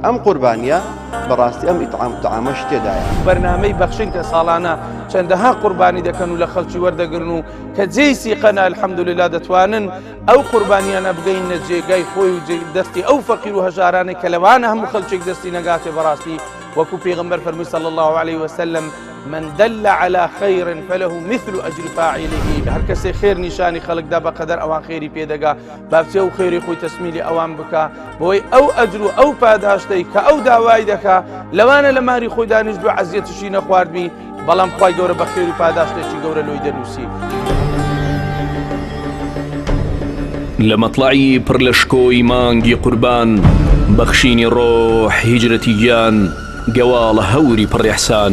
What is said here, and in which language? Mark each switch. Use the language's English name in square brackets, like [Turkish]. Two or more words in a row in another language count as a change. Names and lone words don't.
[Central Kurdish] ئەم قوربانیە بەڕاستی ئەم [Arabic] ئیطعام الطعامەش [Central Kurdish] تێدایە. بەرنامەی بەخشین کە ساڵانە چەندەها قوربانی دەکەن و لە خەڵکی وەردەگرن و کە جێی سیقەنە الحەمدولله دەتوانن ئەو قوربانیانە بگەینە جێگای خۆی و دەستی ئەو فەقیر و هەژارانێک کە لەوانە هەموو خەڵکێک دەستی نەگاتێ. بەڕاستی وەکو پێغەمبەر فەرمووی [Arabic] صلی الله عليه وسلم من دل على خير فله مثل أجر فاعله. [Central Kurdish] هەر کەسێ خێر نیشانی خەڵکدا بەقەدەر ئەوان خێری پێدەگا بابچێ و خێری خۆی تەسمیلی ئەوان بکە بۆی ئەو ئەجر و ئەو پاداشتەی کە ئەو داوای دەکا لەوانە لە ماری خۆی دانیشت و عەزیەتیشی نەخواردبی، بەڵام خوای گەورە بە خێر و پاداشتێکی گەورە لۆی دەنووسی. لە مەطلعی پڕ لە شکۆی مانگی قوربان بەخشینی ڕۆح هیجرەتی گیان گەواڵە هەوری پڕ-ئیحسان.